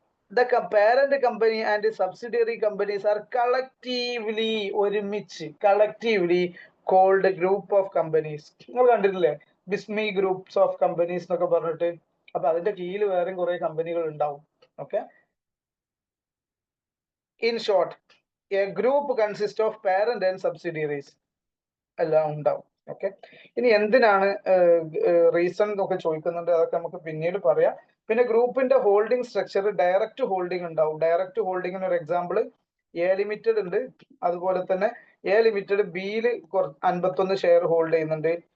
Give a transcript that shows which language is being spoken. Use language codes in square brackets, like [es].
[en] The parent company and subsidiary companies are collectively ഒരുമിച്ച് called group of companies. [ml] നിങ്ങൾ കണ്ടിട്ടില്ലേ ബിസ്മി groups of companies എന്നൊക്കെ പറഞ്ഞിട്ട്? അപ്പൊ അതിന്റെ കീഴിൽ വേറെയും കുറെ കമ്പനികൾ ഉണ്ടാവും. [en] okay, in short a group consists of parent and subsidiaries [ml] എല്ലാം ഉണ്ടാവും. ഓക്കെ, ഇനി എന്തിനാണ് റീസൺ എന്നൊക്കെ ചോദിക്കുന്നുണ്ട്, അതൊക്കെ നമുക്ക് പിന്നീട് പറയാം. പിന്നെ ഗ്രൂപ്പിന്റെ ഹോൾഡിംഗ് സ്ട്രക്ചർ ഡയറക്റ്റ് ഹോൾഡിംഗ് ഉണ്ടാവും. ഡയറക്റ്റ് ഹോൾഡിംഗിന് ഒരു എക്സാമ്പിൾ എ ലിമിറ്റഡ് ഉണ്ട്. അതുപോലെ തന്നെ എ ലിമിറ്റഡ് ബിയിൽ 51 ഷെയർ ഹോൾഡ് ചെയ്യുന്നുണ്ട്.